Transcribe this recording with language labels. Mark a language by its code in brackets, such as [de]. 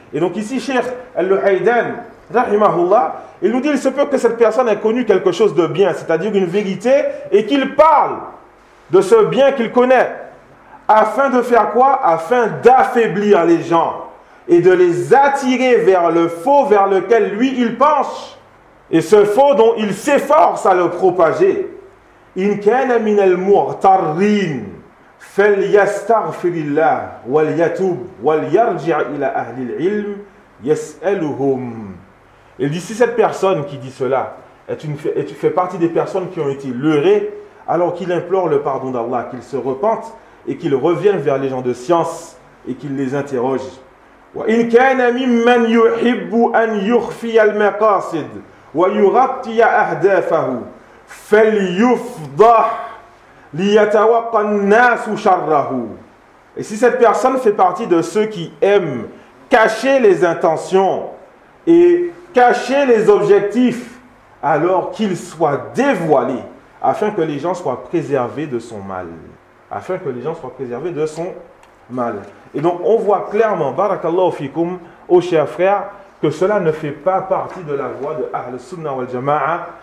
[fr] Et donc ici, Cheikh Al-Haydan, rahimahullah, il nous dit, il se peut que cette personne ait connu quelque chose de bien, c'est-à-dire une vérité, et qu'il parle de ce bien qu'il connaît, afin de faire quoi? Afin d'affaiblir les gens, et de les attirer vers le faux vers lequel lui, il penche, et ce faux dont il s'efforce à le propager. [ar] إن كان من المغترين فليستغفر الله وليتوب وليرجع إلى أهل العلم يسألهم. [fr] Il dit, si cette personne qui dit cela fait partie des personnes qui ont été leurrées, alors qu'il implore le pardon d'Allah, qu'il se repente et qu'il revienne vers les gens de science et qu'il les interroge. [ar] وإن كان ممن يحب أن يخفي المقاصد ويغطي أهدافه فليفضح ليتوقع الناس شره. [fr] Et si cette personne fait partie de ceux qui aiment cacher les intentions et cacher les objectifs alors qu'il soit dévoilé, afin que les gens soient préservés de son mal. Afin que les gens soient préservés de son mal. Et donc, on voit clairement, [ar] barakallahu fikoum, [fr] ô chers frères, que cela ne fait pas partie de la voie de Ahl Sunna wal Jama'a.